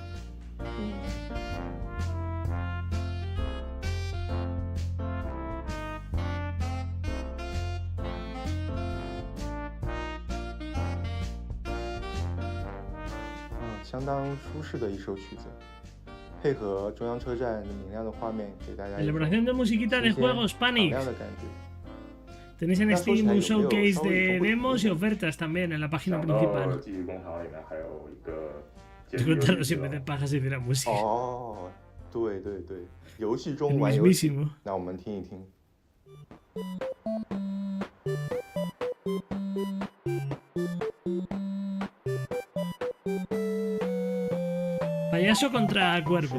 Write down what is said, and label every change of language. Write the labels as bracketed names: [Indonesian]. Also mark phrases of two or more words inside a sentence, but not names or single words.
[Chinese] 相当舒适的一首曲子，配合中央车站的明亮的画面，给大家 [Spanish] Celebración de musiquita de juegos Panic. Tenéis en Steam un showcase de demos y ofertas también en la página principal. [Chinese] 记忆工厂里面还有一个。 [Spanish] Disfrutarlo si en vez de paja se hiciera música. [Chinese] 哦，对对对，游戏中玩游戏。那我们听一听。 [Spanish] Payaso contra Cuervo